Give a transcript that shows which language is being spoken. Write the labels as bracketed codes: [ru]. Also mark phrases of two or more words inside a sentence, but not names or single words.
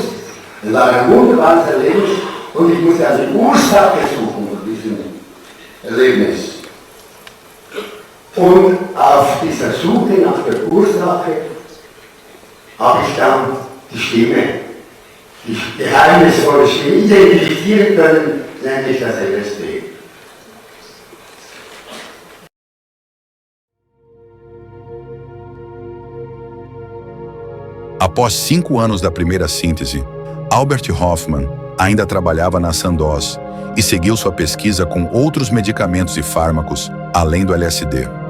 [de] Das war ein wunderbares Erlebnis und ich musste also die Ursache suchen von diesem Erlebnis. Und auf dieser Suche nach der Ursache habe ich dann die Stimme, die geheimnisvolle Stimme, identifizieren können, nämlich das LSD. [pt] Após 5 anos da primeira síntese, Albert Hofmann ainda trabalhava na Sandoz e seguiu sua pesquisa com outros medicamentos e fármacos, além do LSD.